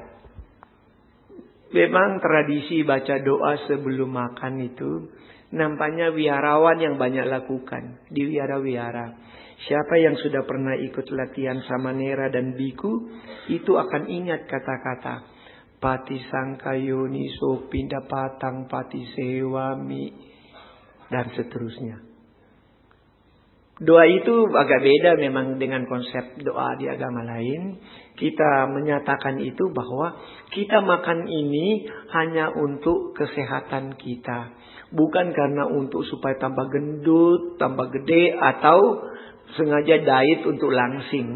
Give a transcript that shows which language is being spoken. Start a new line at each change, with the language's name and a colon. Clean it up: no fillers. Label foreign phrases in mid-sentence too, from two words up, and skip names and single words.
Indonesian: Memang tradisi baca doa sebelum makan itu nampaknya wiharawan yang banyak lakukan di wihara-wihara. Siapa yang sudah pernah ikut latihan samanera dan biku itu akan ingat kata-kata
Pali: pati sangkayoni sopinda patang pati sewami
Indonesian: dan seterusnya. Doa itu agak beda memang dengan konsep doa di agama lain. Kita menyatakan itu bahwa kita makan ini hanya untuk kesehatan kita. Bukan karena untuk supaya tambah gendut, tambah gede, atau sengaja diet untuk langsing.